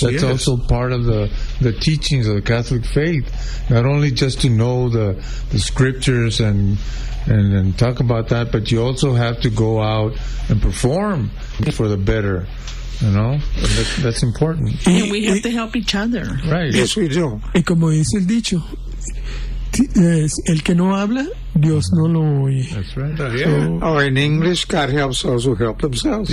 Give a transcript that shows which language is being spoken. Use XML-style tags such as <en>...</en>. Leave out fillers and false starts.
<en>that's yes. also part of the teachings of the Catholic faith. Not only just to know the scriptures and talk about that, but you also have to go out and perform for the better. You know, that's important. And we have to help each other. Right. Yes, we do.</en> <es>Y como dice el dicho, el que no habla, Dios no lo oye.</es> <en>That's right. So, or in English, God helps those who help themselves.</en>